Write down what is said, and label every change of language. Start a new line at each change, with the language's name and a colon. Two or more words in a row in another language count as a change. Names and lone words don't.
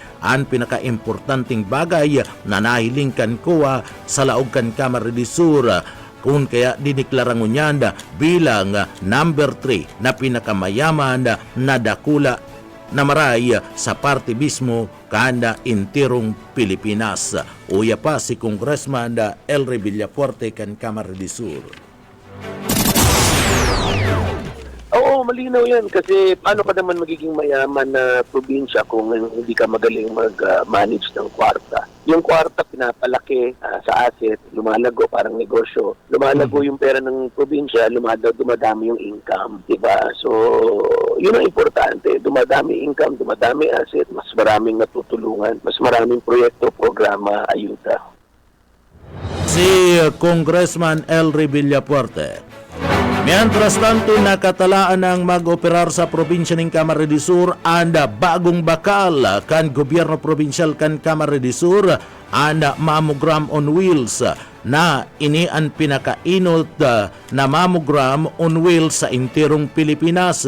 Bikol: Ang pinakaimportanting bagay na nahiling kan kuwa sa laog kan Kamara de Sur, kung kaya diniklara ngunyan bilang number 3 na pinakamayaman na dakula na maray sa parte mismo kanda intirong Pilipinas. Uya pa si Congressman Elry Villafuerte kan Kamara de Sur.
Filipino: Oo, malinaw yan kasi paano ka naman magiging mayaman na probinsya kung hindi ka magaling mag-manage ng kwarta. Yung kwarta pinapalaki sa asset, lumalago parang negosyo. Lumalago yung pera ng probinsya, dumadami yung income, diba? So, yun ang importante. Dumadami income, dumadami asset, mas maraming natutulungan, mas maraming proyekto, programa, ayuda. Si Congressman Elry Villafuerte.
Spanish: Mientras tanto,
Bikol: nakatalaan ang mag-operar sa probinsya ng Kamara de Sur ang bagong bakal kan gobyerno probinsyal kan Kamara de Sur ang
English: mammogram on wheels
Bikol: na ini ang pinakainot na
English: mammogram on wheels
Bikol: sa intirong Pilipinas.